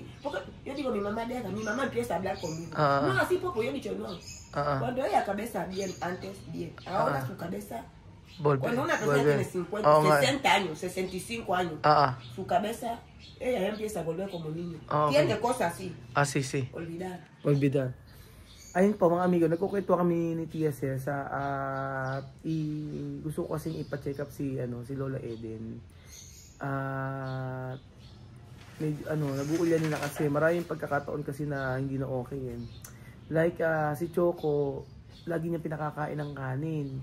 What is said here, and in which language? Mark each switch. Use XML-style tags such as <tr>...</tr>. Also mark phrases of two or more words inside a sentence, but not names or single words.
<es>Yo digo, mi mamá deja, mi mamá empieza a hablar conmigo. No, así poco, yo he dicho no. Cuando ella cabeza bien, antes bien. Ahora su cabeza... Cuando una persona tiene 50, 60 años, 65 años, su cabeza, ella empieza a volver como niño. Tiene cosas así. Sí, sí. Olvidar.</es> <tl>Ayun po mga amigo, nagkukwento kami ni Tia Cesa at gusto ko kasing ipa-check up si Lola Eden. Nag-uulyanin na kasi maraming pagkakataon kasi na hindi na okay eh. Like si Choco, lagi niya pinakakain ng kanin.</tl>